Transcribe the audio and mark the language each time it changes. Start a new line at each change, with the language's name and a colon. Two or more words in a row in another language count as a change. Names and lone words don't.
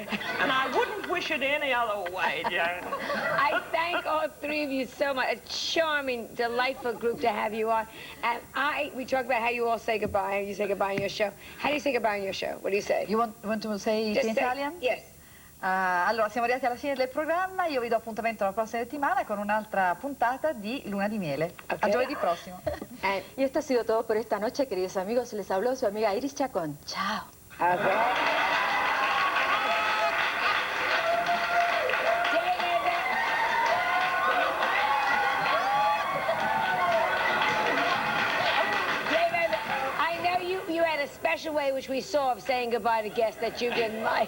English: And I wouldn't wish it any other way, Joan. I thank all three of you so much. A charming, delightful group to have you on. And we talk about how you all say goodbye. You say goodbye on your show. How do you say goodbye on your show? What do you say? You want to say it in Italian? Yes.
Italian: Allora, siamo arrivati alla fine del programma. Io vi do appuntamento la prossima settimana con un'altra puntata di Luna di Miele.
English: Okay.
Italian: A giovedì prossimo.
Spanish: Y esto ha sido todo por esta noche, queridos amigos. Les habló su amiga Iris Chacon. Chao.
English: Okay. Special way which we saw of saying goodbye to guests that you didn't like.